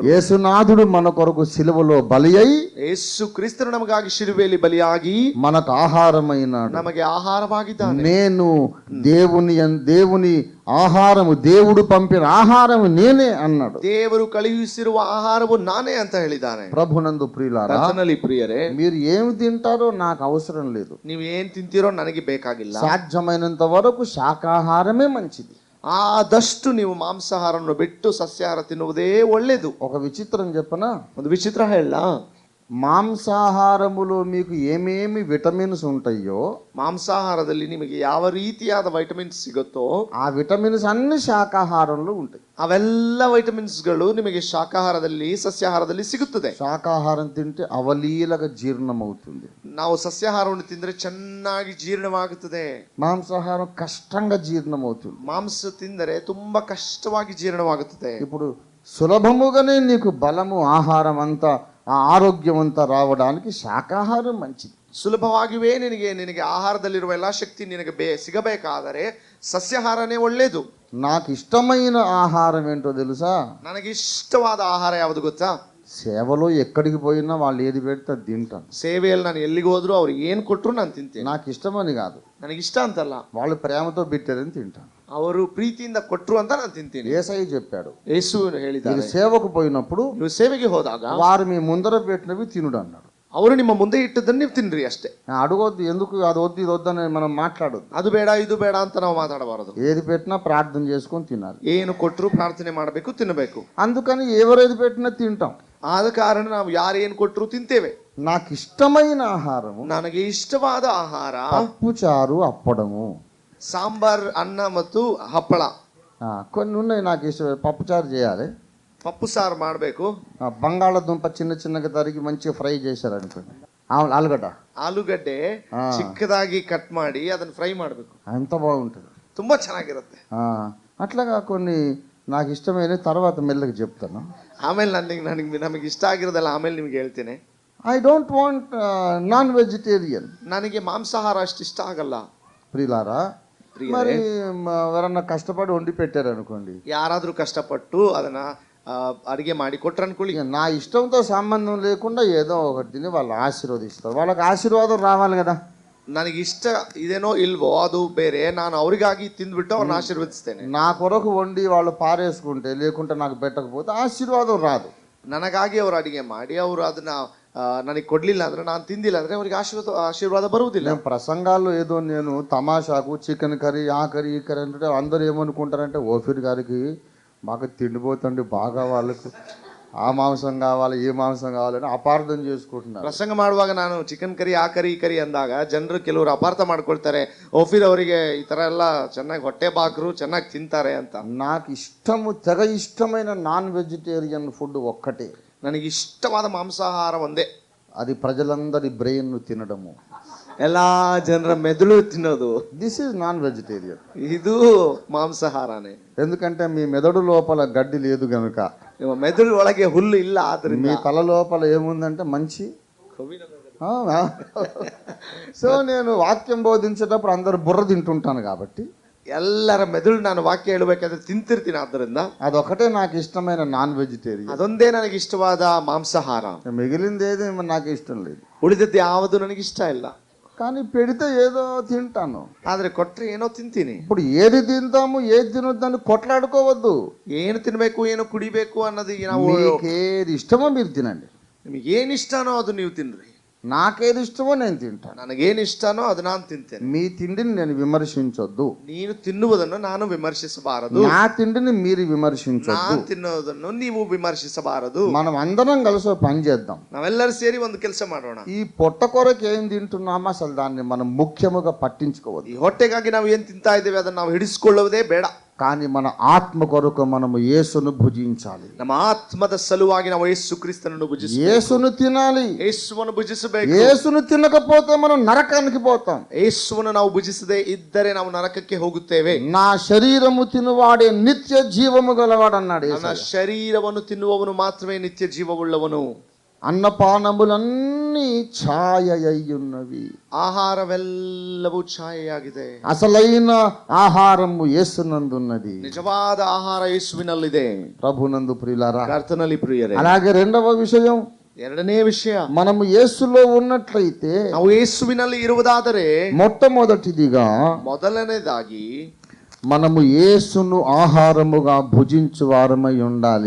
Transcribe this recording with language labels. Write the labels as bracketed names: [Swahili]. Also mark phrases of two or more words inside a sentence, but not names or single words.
[Telugu] యేసునాథుడు మన కొరకు సిలువలో బలి అయి, [Kannada] ಯೇಸು ಕ್ರಿಸ್ತನು ನಮಗಾಗಿ ಶಿಲುಬೆಯಲ್ಲಿ ಬಲಿಯಾಗಿ [Telugu] మనకు ఆహారమైనాడు. [Kannada] ನಮಗೆ ಆಹಾರವಾಗಿದ್ದಾನೆ. [Telugu] నేను దేవుని ఆహారము, దేవుడు పంపిన ఆహారము నేనే అన్నాడు. [Kannada] ದೇವರು ಕಳುಹಿಸಿರುವ ಆಹಾರವು ನಾನೇ ಅಂತ ಹೇಳಿದ್ದಾನೆ. [Telugu] ప్రభునందు ప్రియులారా, [Kannada] ಕರ್ತನಲ್ಲಿ ಪ್ರಿಯರೇ, [Telugu] మీరు ఏమి తింటారో నాకు అవసరం లేదు. [Kannada] ನೀವು ಏನ್ ತಿಂತೀರೋ ನನಗೆ ಬೇಕಾಗಿಲ್ಲ. [Telugu] సాధ్యమైనంత వరకు శాకాహారమే మంచిది. [Kannada] ಆದಷ್ಟು ನೀವು ಮಾಂಸಾಹಾರವನ್ನು ಬಿಟ್ಟು ಸಸ್ಯಾಹಾರ ತಿನ್ನುವುದೇ ಒಳ್ಳೇದು. [Telugu] ఒక విచిత్రం చెప్పనా? [Kannada] ಒಂದು ವಿಚಿತ್ರ ಹೇಳ, [Telugu] మాంసాహారములో మీకు ఏమేమి విటమిన్స్ ఉంటాయో, [Kannada] ಮಾಂಸಾಹಾರದಲ್ಲಿ ನಿಮಗೆ ಯಾವ ರೀತಿಯಾದ ವೈಟಮಿನ್ಸ್ ಸಿಗುತ್ತೋ [Telugu] ఆ విటమిన్స్ అన్ని శాకాహారంలో ఉంటాయి. [Kannada] ಅವೆಲ್ಲ ವೈಟಮಿನ್ಸ್ಗಳು ನಿಮಗೆ ಶಾಕಾಹಾರದಲ್ಲಿ, ಸಸ್ಯಾಹಾರದಲ್ಲಿ ಸಿಗುತ್ತದೆ. [Telugu] శాకాహారం తింటే అవలీలగా జీర్ణం అవుతుంది. [Kannada] ನಾವು ಸಸ್ಯಾಹಾರವನ್ನು ತಿಂದ್ರೆ ಚೆನ್ನಾಗಿ ಜೀರ್ಣವಾಗುತ್ತದೆ. [Telugu] మాంసాహారం కష్టంగా జీర్ణం అవుతుంది. [Kannada] ಮಾಂಸ ತಿಂದರೆ ತುಂಬಾ ಕಷ್ಟವಾಗಿ ಜೀರ್ಣವಾಗುತ್ತದೆ. [Telugu] ఇప్పుడు సులభముగానే నీకు బలము, ఆహారం అంతా ఆ ఆరోగ్యవంత రావడానికి శాకాహారం మంచిది. [Kannada] ಸುಲಭವಾಗಿಯೇ ನಿನಗೆ ಆಹಾರದಲ್ಲಿರುವ ಎಲ್ಲ ಶಕ್ತಿ ನಿನಗೆ ಸಿಗಬೇಕಾದರೆ ಸಸ್ಯಾಹಾರನೇ ಒಳ್ಳೇದು. [Telugu] నాకు ఇష్టమైన ఆహారం ఏంటో తెలుసా? [Kannada] ನನಗೆ ಇಷ್ಟವಾದ ಆಹಾರ ಯಾವುದು ಗೊತ್ತಾ? [Telugu] సేవలో ఎక్కడికి పోయినా వాళ్ళు ఏది పెడితే అది తింటాను. [Kannada] ಸೇವೆಯಲ್ಲಿ ನಾನು ಎಲ್ಲಿಗೆ ಹೋದ್ರು ಅವ್ರು ಏನು ಕೊಟ್ಟರು ನಾನು ತಿಂತೇನೆ. [Telugu] నాకు ఇష్టమని కాదు, [Kannada] ನನಗೆ ಇಷ್ಟ ಅಂತಲ್ಲ, [Telugu] వాళ్ళు ప్రేమతో పెట్టారని తింటాను. [Kannada] ಅವರು ಪ್ರೀತಿಯಿಂದ ಕೊಟ್ಟರು ಅಂತ ನಾನು ತಿಂತೀನಿ. [Telugu] యేసయ్య చెప్పాడు, [Kannada] ಯೇಸು ಹೇಳಿದ್ದಾರೆ, [Telugu] మీరు సేవకు పోయినప్పుడు [Kannada] ನೀವು ಸೇವೆಗೆ ಹೋದಾಗ [Telugu] వారు మీ ముందర పెట్టినవి తినుడు అన్నాడు. [Kannada] ಅವರು ನಿಮ್ಮ ಮುಂದೆ ಇಟ್ಟದನ್ನು ನೀವು ತಿನ್ರಿ ಅಷ್ಟೇ. [Telugu] అడగొద్దు, ఎందుకు అది వద్దు ఇది వద్దని మనం మాట్లాడొద్దు. [Kannada] ಅದು ಬೇಡ ಇದು ಬೇಡ ಅಂತ ನಾವು ಮಾತಾಡಬಾರದು. [Telugu] ఏది పెట్టినా ప్రార్థన చేసుకొని తినాలి. [Kannada] ಏನು ಕೊಟ್ಟರು ಪ್ರಾರ್ಥನೆ ಮಾಡಬೇಕು, ತಿನ್ನಬೇಕು. [Telugu] అందుకని ఎవరేది పెట్టినా తింటాం. [Kannada] ಆದ ಕಾರಣ ನಾವು ಯಾರೇನು ಕೊಟ್ಟರು ತಿಂತೇವೆ. [Telugu] నాకు ఇష్టమైన ఆహారము [Kannada] ನನಗೆ ಇಷ್ಟವಾದ ಆಹಾರ [Telugu] పప్పు చారు అప్పడము. [Kannada] ಸಾಂಬಾರ್, ಅನ್ನ ಮತ್ತು ಹಪ್ಪಳ. [Telugu] కొన్ని ఉన్నాయి నాకు ఇష్టం. పప్పు చారు చేయాలి, [Kannada] ಪಪ್ಪು ಸಾರು ಮಾಡಬೇಕು. [Telugu] బంగాళదుంప చిన్న చిన్నగా తరిగి మంచిగా ఫ్రై చేశారు అనుకోండి, ఆలుగడ్డ [Kannada] ಆಲೂಗಡ್ಡೆ ಚಿಕ್ಕದಾಗಿ ಕಟ್ ಮಾಡಿ ಅದನ್ನ ಫ್ರೈ ಮಾಡಬೇಕು. [Telugu] ఎంత బాగుంటుంది, [Kannada] ತುಂಬಾ ಚೆನ್ನಾಗಿರುತ್ತೆ. [Telugu] అట్లాగా కొన్ని నాకు ఇష్టమైన తర్వాత మెల్లగా చెప్తాను. [Kannada] ಆಮೇಲೆ ನಮಗೆ ಇಷ್ಟ ಆಗಿರೋದಲ್ಲ ಆಮೇಲೆ ನಿಮ್ಗೆ ಹೇಳ್ತೇನೆ. [English] I don't want non vegetarian. [Kannada] ನನಗೆ ಮಾಂಸಾಹಾರ ಅಷ್ಟು ಇಷ್ಟ ಆಗಲ್ಲ. [Telugu] ప్రియులారా, మరి ఎవరన్నా కష్టపడి వండి పెట్టారు అనుకోండి, [Kannada] ಯಾರಾದ್ರೂ ಕಷ್ಟಪಟ್ಟು ಅದನ್ನ ಅಡಿಗೆ ಮಾಡಿ ಕೊಟ್ರು ಅನ್ಕೊಳ್ಳಿ, [Telugu] నా ఇష్టంతో సంబంధం లేకుండా ఏదో ఒకటి తిని వాళ్ళు ఆశీర్వదిస్తారు. వాళ్ళకి ఆశీర్వాదం రావాలి కదా. [Kannada] ನನಗೆ ಇಷ್ಟ ಇದೇನೋ ಇಲ್ವೋ ಅದು ಬೇರೆ, ನಾನು ಅವರಿಗಾಗಿ ತಿಂದ್ಬಿಟ್ಟು ಅವ್ರನ್ನ ಆಶೀರ್ವದಿಸ್ತೇನೆ. [Telugu] నా కొరకు వండి వాళ్ళు పారేసుకుంటే లేకుంటే నాకు పెట్టకపోతే ఆశీర్వాదం రాదు. [Kannada] ನನಗಾಗಿ ಅವರು ಅಡಿಗೆ ಮಾಡಿ ಅವರು ಅದನ್ನ ನನಗೆ ಕೊಡ್ಲಿಲ್ಲ ಅಂದ್ರೆ, ನಾನು ತಿಂದಿಲ್ಲ ಅಂದ್ರೆ ಅವರಿಗೆ ಆಶೀರ್ವಾದ ಬರುವುದಿಲ್ಲ. [Telugu] ప్రసంగాల్లో ఏదో నేను తమాషాకు [English] chicken curry [Telugu] ఆ కర్రీ ఈ కర్రీ అంటే అందరూ ఏమనుకుంటారంటే ఓఫీర్ గారికి బాగా తిండిపోతండి, బాగా వాళ్ళకు ఆ మాంసం కావాలి ఈ మాంసం కావాలని అపార్థం చేసుకుంటున్నారు. [Kannada] ಪ್ರಸಂಗ ಮಾಡುವಾಗ ನಾನು [English] chicken curry [Kannada] ಆ ಕರಿ ಈ ಕರಿ ಅಂದಾಗ ಜನರು ಕೆಲವರು ಅಪಾರ್ಥ ಮಾಡ್ಕೊಳ್ತಾರೆ, ಓಫೀರ್ ಅವರಿಗೆ ಈ ತರ ಎಲ್ಲ ಚೆನ್ನಾಗಿ ಹೊಟ್ಟೆ ಬಾಕ್ರು ಚೆನ್ನಾಗಿ ತಿಂತಾರೆ ಅಂತ. [Telugu] నాకు ఇష్టము తెగ ఇష్టమైన [English] non vegetarian food [Telugu] ఒక్కటే, [Kannada] ನನಗೆ ಇಷ್ಟವಾದ ಮಾಂಸಾಹಾರ ಒಂದೇ, [Telugu] అది ప్రజలందరి బ్రెయిన్ తినడము, [Kannada] ಎಲ್ಲಾ ಜನರ ಮೆದುಳು ತಿನ್ನೋದು. [English] This is non vegetarian. [Kannada] ಇದು ಮಾಂಸಾಹಾರನೇ. [Telugu] ఎందుకంటే మీ మెదడు లోపల గడ్డి లేదు గనుక, [Kannada] ನಿಮ್ಮ ಮೆದುಳು ಒಳಗೆ ಹುಲ್ಲು ಇಲ್ಲ, ಆದ್ರಿಂದ [Telugu] మీ తల లోపల ఏముందంటే మంచి. సో నేను వాక్యం బోధించేటప్పుడు అందరు బుర్ర తింటుంటాను కాబట్టి [Kannada] ಎಲ್ಲರ ಮೆದುಳು ನಾನು ವಾಕ್ಯ ಹೇಳಬೇಕಾದ್ರೆ ತಿಂತಿರ್ತೀನಿ. ಆದ್ದರಿಂದ [Telugu] అదొకటే నాకు ఇష్టమైన [English] non vegetarian. [Kannada] ಅದೊಂದೇ ನನಗೆ ಇಷ್ಟವಾದ ಮಾಂಸಾಹಾರ. [Telugu] మిగిలింది ఏది నాకు ఇష్టం లేదు. [Kannada] ಉಳಿದದ್ದು ಯಾವುದು ನನಗೆ ಇಷ್ಟ ಇಲ್ಲ. [Telugu] కానీ పెడితే ఏదో తింటాను. [Kannada] ಆದ್ರೆ ಕೊಟ್ರೆ ಏನೋ ತಿಂತೀನಿ. [Telugu] ఇప్పుడు ఏది తింటాము ఏది తినొద్దని కొట్లాడుకోవద్దు. [Kannada] ಏನು ತಿನ್ಬೇಕು ಏನು ಕುಡಿಬೇಕು ಅನ್ನೋದು ನಾವು, [Telugu] ఏది ఇష్టమో మీరు తినండి. [Kannada] ನಿಮಗೆ ಏನ್ ಇಷ್ಟನೋ ಅದು ನೀವು ತಿನ್ರಿ. [Telugu] నాకేది ఇష్టమో నేను తింటాను. [Kannada] ನನಗೇನು ಇಷ್ಟನೋ ಅದು ನಾನು ತಿಂತೇನೆ. [Telugu] మీ తిండిని నేను విమర్శించొద్దు. [Kannada] ನೀನು ತಿನ್ನುವುದನ್ನು ನಾನು ವಿಮರ್ಶಿಸಬಾರದು. [Telugu] నా తిండిని మీరు విమర్శించొద్దు. [Kannada] ನಾನು ತಿನ್ನೋದನ್ನು ನೀವು ವಿಮರ್ಶಿಸಬಾರದು. [Telugu] మనం అందరం కలిసి పని చేద్దాం. [Kannada] ನಾವೆಲ್ಲರೂ ಸೇರಿ ಒಂದು ಕೆಲಸ ಮಾಡೋಣ. [Telugu] ఈ పొట్ట కొరకు ఏం తింటున్నామో అసలు దాన్ని మనం ముఖ్యముగా పట్టించుకోవద్దు. [Kannada] ಈ ಹೊಟ್ಟೆಗಾಗಿ ನಾವು ಏನ್ ತಿಂತಾ ಇದ್ದೇವೆ ಅದನ್ನು ನಾವು ಹಿಡಿಸಿಕೊಳ್ಳುವುದೇ ಬೇಡ. [Telugu] కానీ మన ఆత్మ కొరకు మనము యేసును భుజించాలి. [Kannada] ನಮ್ಮ ಆತ್ಮದ ಸಲುವಾಗಿ ನಾವು ಯೇಸು ಕ್ರಿಸ್ತನನ್ನು ಭುಜಿಸಬೇಕು. [Telugu] యేసును తినాలి. [Kannada] ಯೇಸುವನ್ನು ಭುಜಿಸಬೇಕು. [Telugu] యేసును తినకపోతే మనం నరకానికి పోతాం. [Kannada] ಯೇಸುವನ್ನು ನಾವು ಭುಜಿಸದೆ ಇದ್ದರೆ ನಾವು ನರಕಕ್ಕೆ ಹೋಗುತ್ತೇವೆ. [Telugu] నా శరీరము తినువాడే నిత్య జీవము గలవాడు అన్నాడు. [Kannada] ನನ್ನ ಶರೀರವನ್ನು ತಿನ್ನುವವನು ಮಾತ್ರವೇ ನಿತ್ಯ ಜೀವವುಳ್ಳವನು. [Telugu] అన్నపానములన్నీ ఛాయ అయ్యున్నవి. [Kannada] ಆಹಾರವೆಲ್ಲವೂ ಛಾಯೆಯಾಗಿದೆ. [Telugu] అసలైన ఆహారము యేసునందున్నది. [Kannada] ನಿಜವಾದ ಆಹಾರ ಯೇಸುವಿನಲ್ಲಿದೆ. [Telugu] ప్రభునందు ప్రియులారా, [Kannada] ಕರ್ತನಲ್ಲಿ ಪ್ರಿಯರೇ. [Telugu] అలాగే రెండవ విషయం, [Kannada] ಎರಡನೇ ವಿಷಯ, [Telugu] మనము యేసులో ఉన్నట్లయితే [Kannada] ನಾವು ಯೇಸುವಿನಲ್ಲಿ ಇರುವುದಾದರೆ [Telugu] మొట్టమొదటిదిగా [Kannada] ಮೊದಲನೇದಾಗಿ [Telugu] మనము యేసును ఆహారముగా భుజించు వారమై ఉండాలి.